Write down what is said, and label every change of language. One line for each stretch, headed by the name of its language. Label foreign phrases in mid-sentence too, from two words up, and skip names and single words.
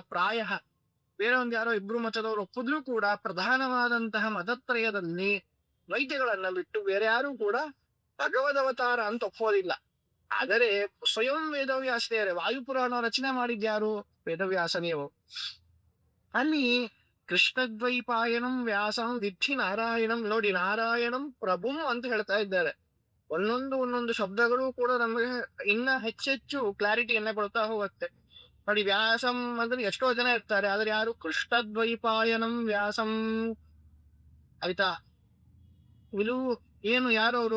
Kannada: ಪ್ರಾಯ ಬೇರೆ ಒಂದ್ ಯಾರೋ ಇಬ್ರು ಮತದವರು ಒಪ್ಪಿದ್ರು ಕೂಡ ಪ್ರಧಾನವಾದಂತಹ ಮತತ್ರಯದಲ್ಲಿ ದ್ವೈತಿಗಳನ್ನ ಬಿಟ್ಟು ಬೇರೆ ಯಾರು ಕೂಡ ಭಗವದ್ ಅವತಾರ ಅಂತ ಒಪ್ಪೋದಿಲ್ಲ. ಆದರೆ ಸ್ವಯಂ ವೇದವ್ಯಾಸ ದೇವರೇ, ವಾಯುಪುರಾಣ ರಚನೆ ಮಾಡಿದ್ಯಾರು? ವೇದವ್ಯಾಸನೇವು. ಅಲ್ಲಿ
Sanskrit: ಕೃಷ್ಣದ್ವೈಪಾಯನಂ ವ್ಯಾಸಂ ವಿದ್ಧಿ ನಾರಾಯಣಂ,
Kannada: ನೋಡಿ,
Sanskrit: ನಾರಾಯಣಂ ಪ್ರಭುಂ
Kannada: ಅಂತ ಹೇಳ್ತಾ ಇದ್ದಾರೆ. ಒಂದೊಂದು ಶಬ್ದಗಳು ಕೂಡ ನಮಗೆ ಇನ್ನ ಹೆಚ್ಚೆಚ್ಚು ಕ್ಲಾರಿಟಿಯನ್ನ ಕೊಡ್ತಾ ಹೋಗುತ್ತೆ. ನೋಡಿ, ವ್ಯಾಸಂ ಅಂದ್ರೆ ಎಷ್ಟೋ ಜನ ಇರ್ತಾರೆ, ಆದ್ರೆ ಯಾರು
Sanskrit: ಕೃಷ್ಣದ್ವೈಪಾಯನಂ ವ್ಯಾಸಂ
Kannada: ಆಯ್ತಾ? ಇದು ಏನು, ಯಾರವರು?